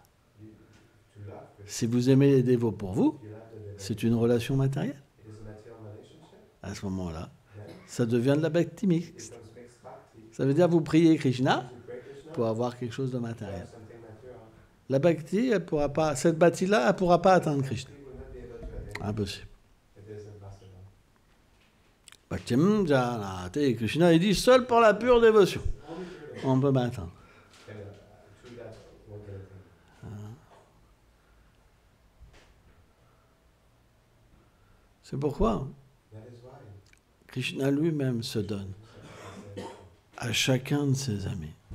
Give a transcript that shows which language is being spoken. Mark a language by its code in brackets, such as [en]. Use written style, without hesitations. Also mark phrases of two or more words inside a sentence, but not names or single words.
[fr] Si vous aimez les dévots pour vous, c'est une relation matérielle. À ce moment-là, ça devient de la bhakti mixte. Ça veut dire que vous priez Krishna pour avoir quelque chose de matériel. La bhakti, elle pourra pas, cette bhakti-là, elle ne pourra pas atteindre Krishna. Impossible. [sa] Bhaktim janate, Krishna, [fr] il dit seul pour la pure dévotion. On peut m'atteindre. C'est pourquoi Krishna lui-même se donne à chacun de ses amis.